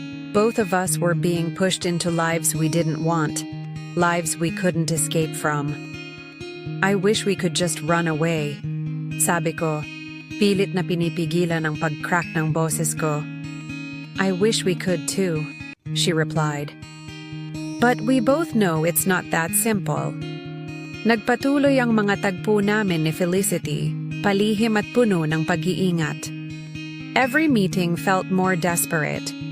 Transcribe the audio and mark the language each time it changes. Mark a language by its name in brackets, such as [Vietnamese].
[English] Both of us were being pushed into lives we didn't want, lives we couldn't escape from. "I wish we could just run away," [Filipino] sabi ko, pilit na pinipigilan ang pag-crack ng boses ko. [English] "I wish we could too," she replied. But we both know it's not that simple. [Filipino] Nagpatuloy ang mga tagpo namin ni Felicity, palihim at puno ng pag-iingat. [English] Every meeting felt more desperate.